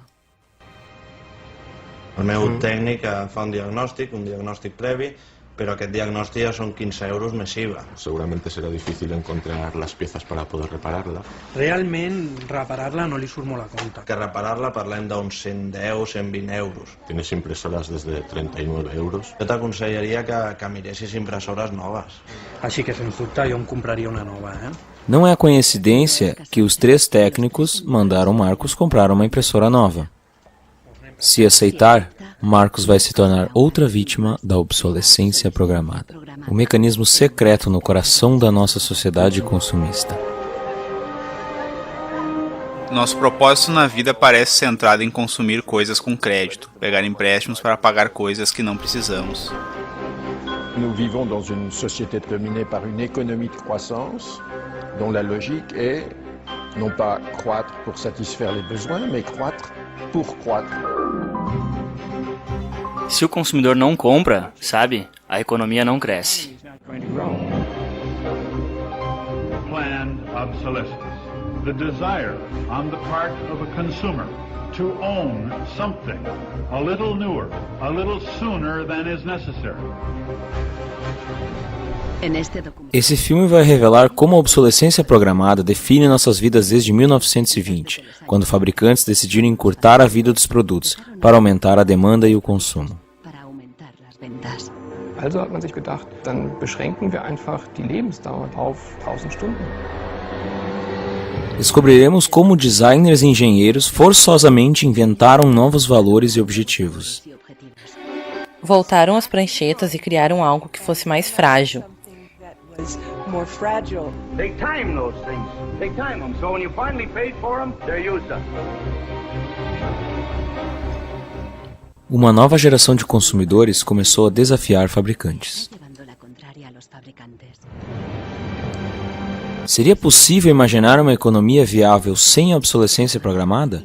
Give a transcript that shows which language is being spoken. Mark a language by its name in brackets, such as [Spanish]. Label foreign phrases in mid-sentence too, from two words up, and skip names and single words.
[Catalan] El meu tècnic fa un diagnòstic previ, pero aquest diagnòstic ja són 15 euros més IVA. [Spanish] Seguramente será difícil encontrar las piezas para poder repararla. [Catalan] Realment, reparar-la no li surt molt a compte. Que reparar-la parlem d'uns 110, 120 euros. [Spanish] Tienes impresoras desde 39 euros. [Catalan] Jo t'aconsellaria que miressis impressores noves. Així que, sens dubte, jo em compraria una nova, [Portuguese] Não é coincidência que os 3 técnicos mandaram Marcos comprar uma impressora nova. Se aceitar, Marcos vai se tornar outra vítima da obsolescência programada. O mecanismo secreto no coração da nossa sociedade consumista. Nosso propósito na vida parece centrado em consumir coisas com crédito, pegar empréstimos para pagar coisas que não precisamos. [French] Nous vivons dans une société dominée par une économie de croissance dont la logique est non pas croître pour satisfaire les besoins, mais croître pour croître. [Portuguese] Se o consumidor não compra, sabe, a economia não cresce. [English] Planned obsolescence. The desire on the part of a consumer to own something a little newer, a little sooner than is necessary. [Portuguese] Esse filme vai revelar como a obsolescência programada define nossas vidas desde 1920, quando fabricantes decidiram encurtar a vida dos produtos para aumentar a demanda e o consumo. [German] Also hat man sich gedacht, dann beschränken wir einfach die Lebensdauer auf 1000 Stunden. [Portuguese] Descobriremos como designers e engenheiros forçosamente inventaram novos valores e objetivos. Voltaram às pranchetas e criaram algo que fosse mais frágil. [English] More fragile. Take time those things. Take time them. So when you finally paid for them, they're used up. [Portuguese] Uma nova geração de consumidores começou a desafiar fabricantes. Seria possível imaginar uma economia viável sem a obsolescência programada?